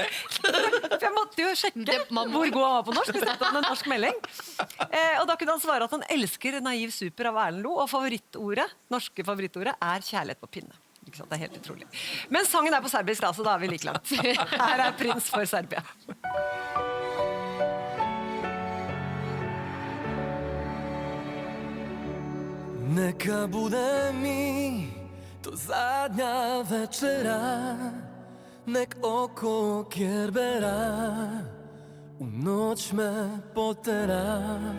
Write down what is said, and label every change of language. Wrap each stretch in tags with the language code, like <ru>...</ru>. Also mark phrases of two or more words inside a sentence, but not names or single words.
<no>For jeg måtte jo sjekke hvor god han var på norsk, og sendte han en norsk melding. Og da kunne han svare at han elsker Naiv Super av Erlend Loe, og norske favorittordet er kjærlighet på pinne. Ikke sant? Det er helt utrolig. Men sangen er på serbisk, da, så da er vi like langt. Her er Prins for Serbia.</no> <sr>Neka bude mi to zadnja večera, nek oko kerbera u noć me potera.</sr>